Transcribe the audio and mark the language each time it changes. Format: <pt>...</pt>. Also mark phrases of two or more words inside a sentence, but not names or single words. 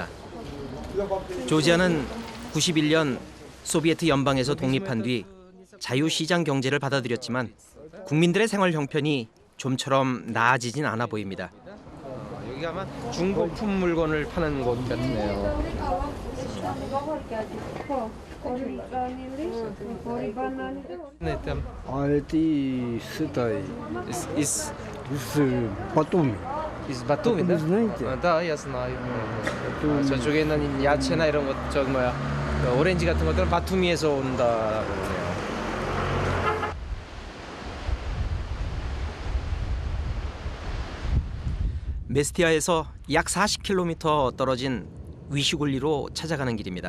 <ko>조지아는 91년 소비에트 연방에서 독립한 뒤 자유시장 경제를 받아들였지만 국민들의 생활 형편이 좀처럼 나아지진 않아 보입니다. 여기가 아마 중고품 물건을 파는 곳 같네요.</ko> <ru>А это с этой, Из с Батуми.</ru> <ko>바투미,</ko> <ru>Вы знаете? Да, я знаю. Это</ru> <ko>저쪽에 있는 야채나 이런 것, 오렌지 같은 것들은 바투미에서 온다고 그러네요. 메스티아에서 약 40km 떨어진 위슈굴리로 찾아가는 길입니다.</ko>